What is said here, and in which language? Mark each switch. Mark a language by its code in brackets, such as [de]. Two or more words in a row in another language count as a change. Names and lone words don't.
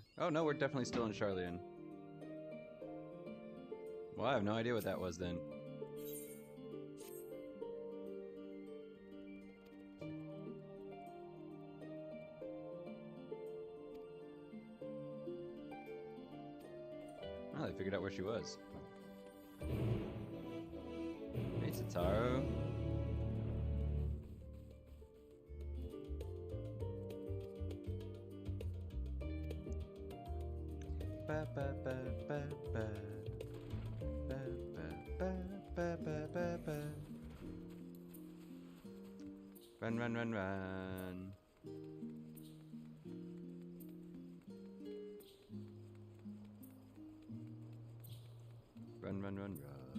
[en] Oh no, we're definitely still in Charlian. Well, I have no idea what that was then. Oh, they figured out where she was. Hey, Sataru. Ba ba ba ba ba. Ba ba ba ba ba ba ba. Run, run, run, run. Run, run, run, run.